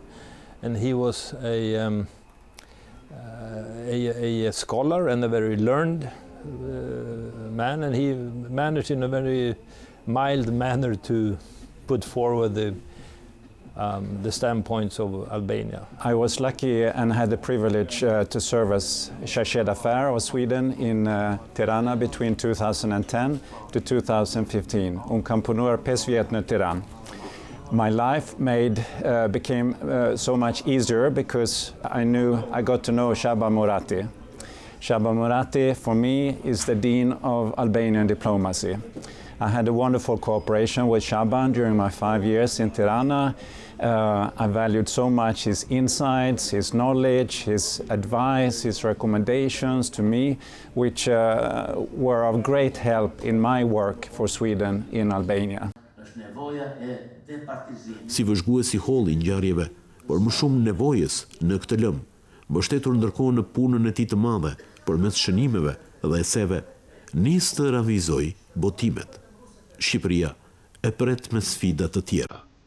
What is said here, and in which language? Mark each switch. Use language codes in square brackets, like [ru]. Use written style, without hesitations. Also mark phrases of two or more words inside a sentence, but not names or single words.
[en] And he was a scholar and a very learned man, and he managed in a very mild manner to put forward the standpoints of Albania. I was lucky and had the privilege to serve as Chargé d'Affaires of Sweden in Tirana between 2010 to 2015. [sq] Unë kam punuar 5 vjet në Tiranë. [en] My life became so much easier because I got to know Shaban Murati. Shaban Murati, for me, is the Dean of Albanian Diplomacy. I had a wonderful cooperation with Shaban during my 5 years in Tirana. I valued so much his insights, his knowledge, his advice, his recommendations to me, which were of great help in my work for Sweden in Albania. [sq] Si vëzhguesi holli ngjarjeve, por më shumë nevojës në këtë lëm, mbështetur ndërkohë në punën e tij të madhe përmes shënimeve dhe eseve, nis të realizoj botimet. Shqipëria e pret me sfida të tjera.